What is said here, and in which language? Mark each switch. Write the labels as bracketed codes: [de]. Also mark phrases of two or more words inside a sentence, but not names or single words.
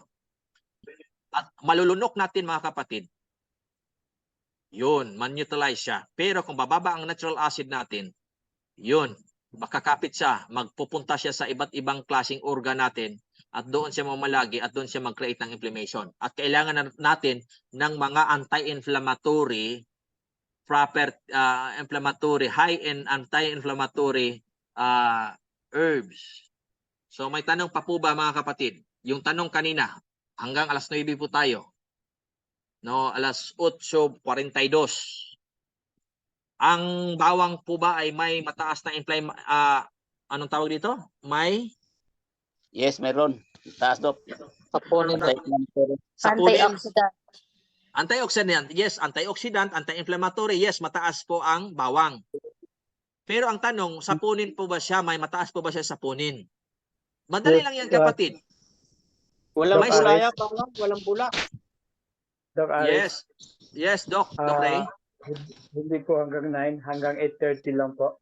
[tl] At malulunok natin, mga kapatid. Yun, man-neutralize siya. Pero kung bababa ang natural acid natin, yun, makakapit siya, magpupunta siya sa iba't ibang klaseng organ natin at doon siya mamalagi at doon siya mag-create ng inflammation. At kailangan natin ng mga [en] anti-inflammatory high in anti-inflammatory herbs. [tl] So may tanong pa po ba, mga kapatid? Yung tanong kanina, hanggang alas 9 po tayo. No, alas 8:42. Ang bawang po ba ay may mataas na anong tawag dito? Yes, meron. Taas, Dok. Saponin. Antioxidant. [en] Antioxidant, yes, antioxidant, anti-inflammatory, yes, [tl] mataas po ang bawang. Pero ang tanong, sapunin po ba siya? May mataas po ba siya sapunin? Madali lang yan, kapatid. Walang May bulaya pa lang, walang bula. Doc Aris, [en] Yes. Yes, Doc. Doc Ray. [tl] hindi po hanggang 9, hanggang 8:30 lang po.